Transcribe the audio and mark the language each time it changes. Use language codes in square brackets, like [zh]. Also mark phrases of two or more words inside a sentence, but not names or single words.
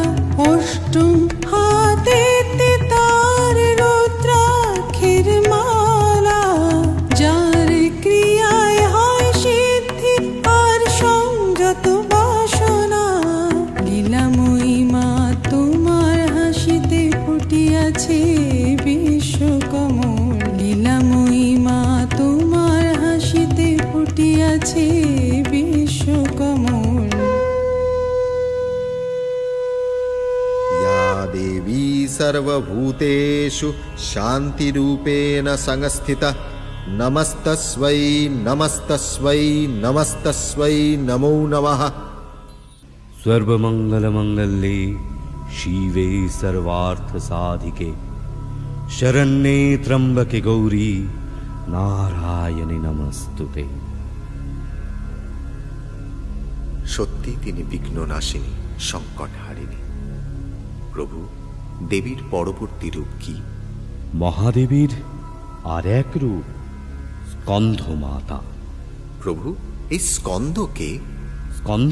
[bn] অষ্টম হাতে তার রুদ্রাক্ষের মালা, যার ক্রিয়ায় হয় সিদ্ধি আর সংযত বাসনা, লীলাময়ী মা তোমার হাসিতে ফুটিয়াছে বিশ্বকমল, লীলাময়ী মা তোমার হাসিতে ফুটিয়াছে বিশ্বকমল। [sa] या देवी सर्वभूतेषु शान्तिरूपेण संस्थिता, नमस्तस्मै नमस्तस्मै नमस्तस्मै नमो नमः। सर्वमङ्गलमङ्गल्ये शिवे सर्वार्थसाधिके, शरण्ये त्र्यम्बके गौरी नारायणी नमस्तुते। [bn] সত্যি তিনি বিঘ্ননাশিনী, সংকট হারিণী। প্রভু, দেবীর পরবর্তী রূপ কি? মহাদেবীর আর এক রূপ স্কন্ধ মাতা। প্রভু, এই স্কন্দকে?